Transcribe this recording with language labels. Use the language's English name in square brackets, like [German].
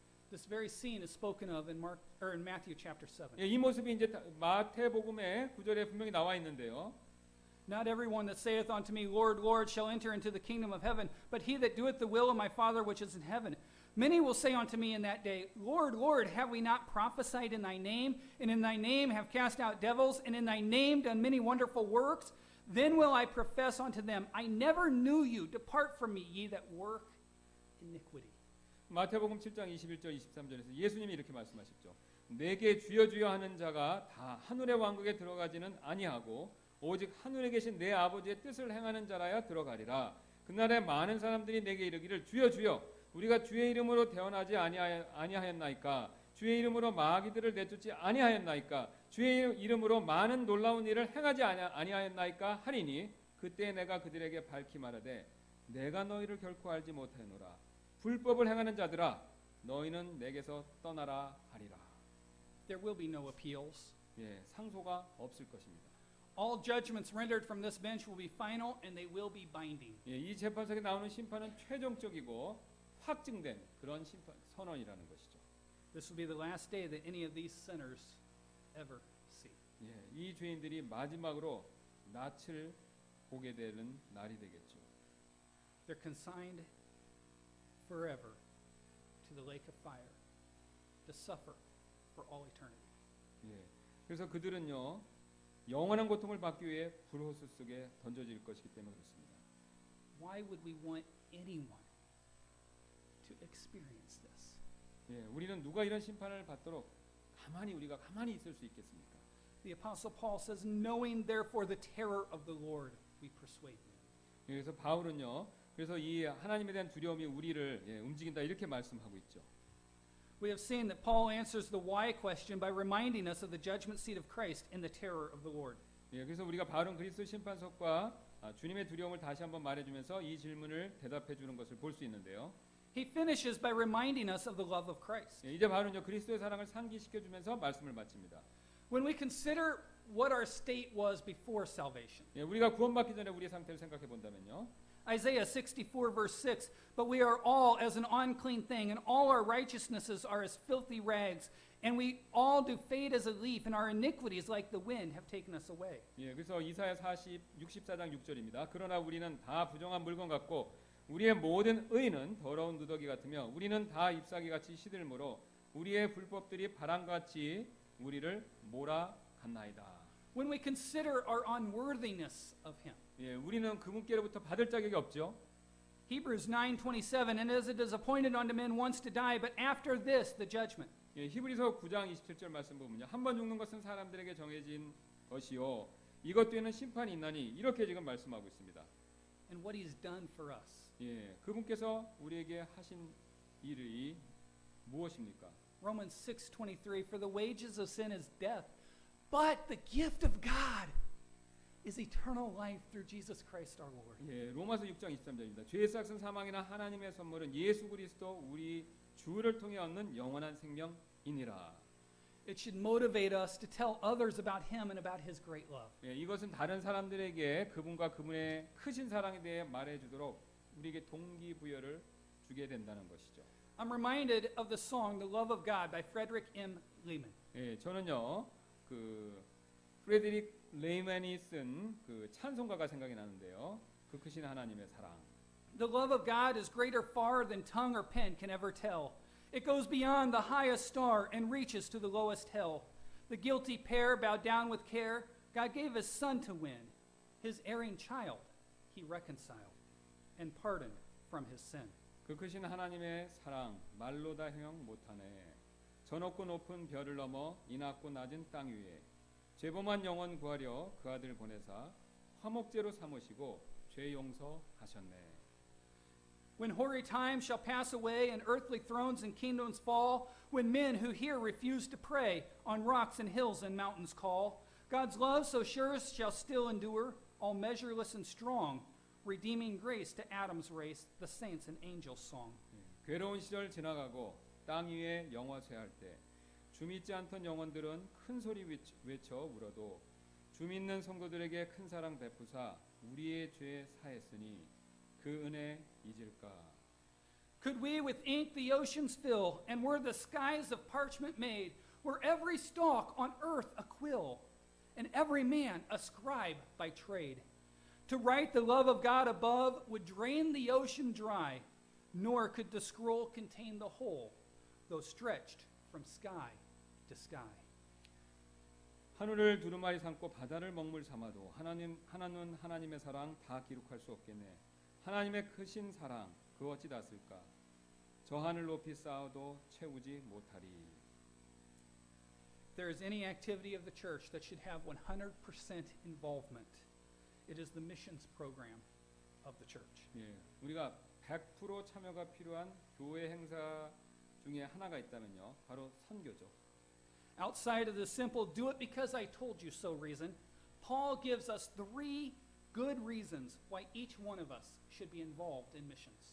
[English] This very scene is spoken of in Matthew chapter 7. [Korean] 예, 이 모습이 이제 마태복음의 9절에 분명히 나와 있는데요. [English] Not everyone that saith unto me, Lord, Lord, shall enter into the kingdom of heaven, but he that doeth the will of my Father which is in heaven. Many will say unto me in that day, Lord, Lord, have we not prophesied in thy name, and in thy name have cast out devils, and in thy name done many wonderful works? Then will I profess unto them, I never knew you. Depart from me, ye that work iniquity. [Korean] 마태복음 7장 21절 23절에서 예수님이 이렇게 말씀하셨죠. 내게 주여 주여 하는 자가 다 하늘의 왕국에 들어가지는 아니하고 오직 하늘에 계신 내 아버지의 뜻을 행하는 자라야 들어가리라. 그날에 많은 사람들이 내게 이르기를 주여 주여 우리가 주의 이름으로 대언하지 아니하였나이까 주의 이름으로 마귀들을 내쫓지 아니하였나이까 주의 이름으로 많은 놀라운 일을 행하지 아니하였나이까 하리니 그때 내가 그들에게 밝히 말하되 내가 너희를 결코 알지 못하노라 불법을 행하는 자들아 너희는 내게서 떠나라 하리라. [English] There will be no appeals. [Korean] 예, 상소가 없을 것입니다. [English] All judgments rendered from this bench will be final and they will be binding. [Korean] 예, 이 재판석에 나오는 심판은 최종적이고 확증된 그런 심판 선언이라는 것이죠. [English] This will be the last day that any of these sinners ever see. [Korean] 예, 이 죄인들이 마지막으로 낯을 보게 되는 날이 되겠죠. [English] They're consigned forever to the lake of fire to suffer for all eternity. [Korean] 예, 그래서 그들은요 영원한 고통을 받기 위해 불호수 속에 던져질 것이기 때문에 그렇습니다. [English] Why would we want anyone to experience this? [Korean] 예, 우리는 누가 이런 심판을 받도록 우리가 가만히 있을 수 있겠습니까? [English] The Apostle Paul says, knowing therefore the terror of the Lord, we persuade you. [Korean] 그래서 바울은요, 그래서 이 하나님에 대한 두려움이 우리를 움직인다 이렇게 말씀하고 있죠. [English] We have seen that Paul answers the why question by reminding us of the judgment seat of Christ and the terror of the Lord. [Korean] 예, 그래서 우리가 바울은 그리스도 심판석과 주님의 두려움을 다시 한번 말해주면서 이 질문을 대답해 주는 것을 볼 수 있는데요. [English] He finishes by reminding us of the love of Christ. [Korean] 예, 이제 바울은요 그리스도의 사랑을 상기시켜 주면서 말씀을 마칩니다. [English] When we consider what our state was before salvation, [Korean] 예, 우리가 구원받기 전에 우리의 상태를 생각해 본다면요. [English] Isaiah 64 verse 6, but we are all as an unclean thing, and all our righteousnesses are as filthy rags, and we all do fade as a leaf, and our iniquities like the wind have taken us away. [Korean] 예, 그래서 이사야 64장 6절입니다. 그러나 우리는 다 부정한 물건 같고 우리의 모든 의는 더러운 누더기 같으며 우리는 다 잎사귀같이 시들므로 우리의 불법들이 바람같이 우리를 몰아갔나이다. [English] When we consider our unworthiness of him, [Korean] 예, 우리는 그분께로부터 받을 자격이 없죠. [English] Hebrews 9:27, and as it is appointed unto men once to die, but after this the judgment. [Korean] 예, 히브리서 9장 27절 말씀 보면요. 한 번 죽는 것은 사람들에게 정해진 것이요 이것 뒤에는 심판이 있나니 이렇게 지금 말씀하고 있습니다. [English] And what he's done for us. [Korean] 예, 그분께서 우리에게 하신 일이 무엇입니까? [English] Romans 6:23, for the wages of sin is death, but the gift of God is eternal life through Jesus Christ our Lord. [Korean] 예, 로마서 6장 23절입니다. 죄의 싹은 사망이나 하나님의 선물은 예수 그리스도 우리 주를 통해 얻는 영원한 생명이니라. [English] It should motivate us to tell others about him and about his great love. [Korean] 예, 이것은 다른 사람들에게 그분과 그분의 크신 사랑에 대해 말해주도록 우리에게 동기부여를 주게 된다는 것이죠. [English] I'm reminded of the song "The Love of God" by Frederick M. Lehman. [Korean] 예, 저는요 그 프레드릭 레이만이 쓴 그 찬송가가 생각이 나는데요. 그 크신 하나님의 사랑. [English] The love of God is greater far than tongue or pen can ever tell. It goes beyond the highest star and reaches to the lowest hell. The guilty pair bowed down with care. God gave his son to win. His erring child he reconciled and pardoned from his sin. [Korean] 그 크신 하나님의 사랑 말로 다 형용 못하네. 저 높고 높은 별을 넘어 이 낮고 낮은 땅 위에 죄범한 영혼 구하려 그 아들 보내사 화목제로 삼으시고 죄 용서하셨네. [English] When hoary times shall pass away and earthly thrones and kingdoms fall, when men who hear refuse to pray, on rocks and hills and mountains call, God's love so sure shall still endure, all measureless and strong, redeeming grace to Adam's race, the saints and angels' song. [Korean] 괴로운 시절 지나가고 땅 위에 영화 쇠할 때 주 믿지 않던 영혼들은 큰 소리 외쳐 울어도 주 믿는 성도들에게 큰 사랑 베푸사 우리의 죄 사했으니 그 은혜 잊을까. [English] Could we with ink the oceans fill, and were the skies of parchment made, were every stalk on earth a quill, and every man a scribe by trade, to write the love of God above would drain the ocean dry, nor could the scroll contain the whole, though stretched from sky to sky. [Korean] 하늘을 두루마리 삼고 바다를 먹물 삼아도 하나는 하나님의 사랑 다 기록할 수 없겠네. 하나님의 크신 사랑 그 어찌 다 쓸까. 저 하늘 높이 쌓아도 채우지 못하리. [English] If there is any activity of the church that should have 100% involvement, it is the missions program of the church. [Korean] 예, 우리가 100% 참여가 필요한 교회 행사 중에 하나가 있다면요. 바로 선교죠. [English] Outside of the simple do it because I told you so reason, Paul gives us 3 good reasons why each one of us should be involved in missions.